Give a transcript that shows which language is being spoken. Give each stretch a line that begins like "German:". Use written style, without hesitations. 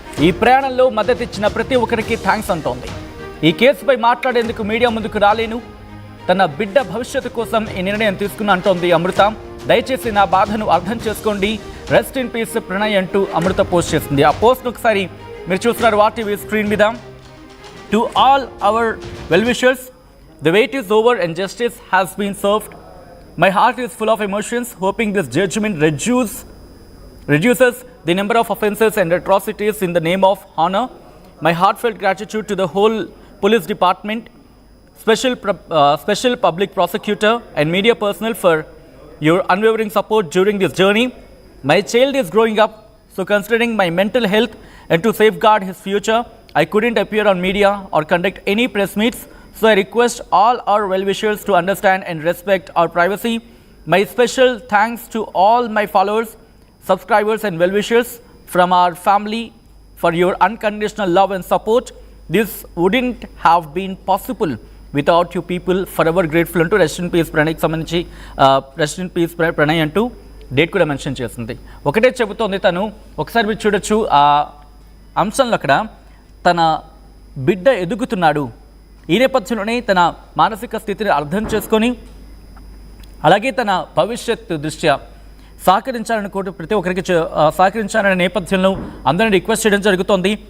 Telugu: ఈ ప్రయాణంలో మద్దతిచ్చిన ప్రతి ఒక్కరికి థ్యాంక్స్ అంటోంది. ఈ కేసుపై మాట్లాడేందుకు మీడియా ముందుకు రాలేను, తన బిడ్డ భవిష్యత్తు కోసం ఈ నిర్ణయం తీసుకున్న అంటోంది అమృత. దయచేసి నా బాధను అర్థం చేసుకోండి,
English: rest in peace
Telugu: ప్రణయ్ అంటూ అమృత పోస్ట్ చేసింది. ఆ పోస్ట్ ఒకసారి మీరు చూస్తున్నారు వాటీవీ స్క్రీన్ మీద.
English: To all our well-wishers, the wait is over and justice has been served. My heart is full of emotions, hoping this judgment reduces the number of offences and atrocities in the name of honor. My heartfelt gratitude to the whole police department, special public prosecutor and media personnel for your unwavering support during this journey. My child is growing up, so considering my mental health and to safeguard his future, I couldn't appear on media or conduct any press meets, so I request all our well-wishers to understand and respect our privacy. My special thanks to all my followers, subscribers and well-wishers from our family for your unconditional love and support. This wouldn't have been possible without you people. Forever grateful
Telugu: అంటూ
English: rest in peace
Telugu: ప్రణయ్కి సంబంధించి rest in peace Pranay అంటూ date కూడా mention చేస్తుంది. ఒకటే చెబుతోంది తను. ఒకసారి మీరు చూడొచ్చు ఆ అంశంలో అక్కడ తన బిడ్డ ఎదుగుతున్నాడు. ఈ నేపథ్యంలోనే తన మానసిక స్థితిని అర్థం చేసుకొని అలాగే తన భవిష్యత్తు దృష్ట్యా సహకరించాలని ప్రతి ఒక్కరికి సహకరించాలనే నేపథ్యంలో అందరినీ రిక్వెస్ట్ చేయడం జరుగుతోంది.